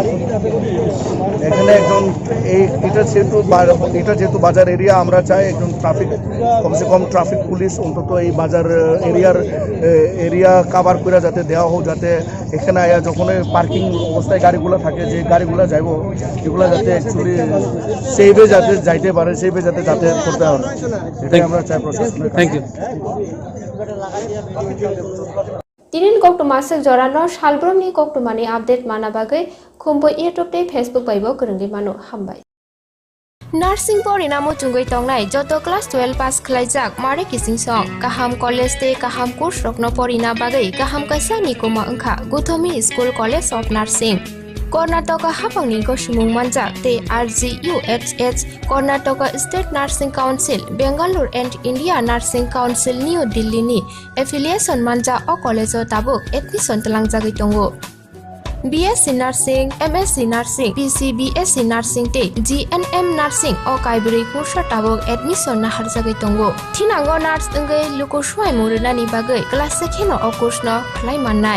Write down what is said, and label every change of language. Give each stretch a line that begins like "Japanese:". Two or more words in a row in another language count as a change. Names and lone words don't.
Bangla: এখানে একজন এটা যেহেতু বাজার এরিয়া, আমরা চাই একজন ট্রাফিক,
Hindi: कमसे कम
English: traffic police
Bangla: অন্তত এই বাজার এরিয়া কাভার করে যাতে দেওয়া হোক, যাতে এখানে আয়া যখন পার্কিং অবস্থায় গাড়িগুলো থাকে, যে গাড়িগুলো যাইব এগুলো যাতে অ্যাকচুয়ালি সেইভে যাতে যাইতে পারে, সেইভে যাতে যাতায়াত করতে হবে, এটাই আমরা চাই প্রশাসনের।
English: thank you.
Kok Borok: Tinin kok masuk jorano salbroni kok mani update mana bagai kumpo YouTube te Facebook baibo kerenggi manu hambai. Nursing por inamo chungoi tongnai joto class 12 pass khlaijak mare kising song kaham college te kaham course rokno porina bagai kaham kaisa nikoma angkha Guthomi School College of Nursing. Karnataka hapangni ko sumung manjak te RGUHH Karnataka State Nursing Council Bangalore and India Nursing Council New Delhi ni affiliation manja o college o tabuk admission talangjagoi tongo. BSc Nursing, MSc Nursing, PCBSc Nursing te GNM Nursing o kaibri kursa tabuk admission na harjagai tongo. Thinango nurse engai luko swai murunani bagai class sekheno o course no khlai mannai.